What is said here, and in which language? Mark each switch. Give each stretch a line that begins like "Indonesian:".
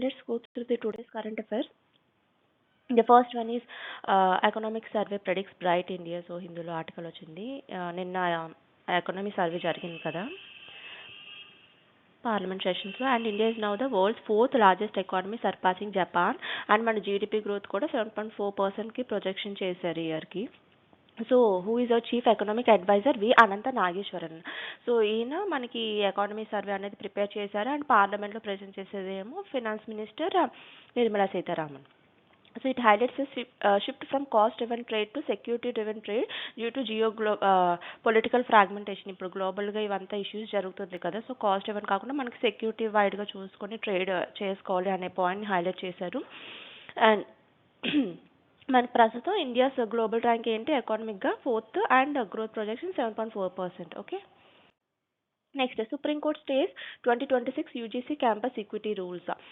English: Let's go through the today's current affairs. The first one is economic survey predicts bright India.
Telugu: So హిందీలో article వచ్చింది. నిన్న economy survey జరిగింది కదా parliament సెషన్స్లో.
English: And India is now the world's fourth largest economy surpassing Japan.
Telugu: And మన GDP growth కూడా 7.4%కి projection చేశారు ఇయర్కి.
English: So who is our chief economic adviser V Anantha Nageswaran.
Telugu: So ఈయన మనకి ఎకానమీ సర్వే అనేది ప్రిపేర్ చేశారు. అండ్ పార్లమెంట్లో present చేసేదేమో finance minister Nirmala Sitharaman.
English: So it highlights a shift from cost-driven trade to security-driven trade due to political fragmentation.
Telugu: ఇప్పుడు గ్లోబల్గా ఇవంతా issues జరుగుతుంది కదా, so cost driven కాకుండా మనకి సెక్యూరిటీ వైడ్గా చూసుకొని ట్రేడ్ చేసుకోవాలి అనే పాయింట్ని హైలైట్ చేశారు. అండ్ మన ప్రస్తుతం ఇండియాస్ గ్లోబల్ ర్యాంక్ ఏంటి ఎకానమిక్గా fourth and growth projection 7.4%.
English: Okay, next supreme court stays 2026 UGC campus equity rules.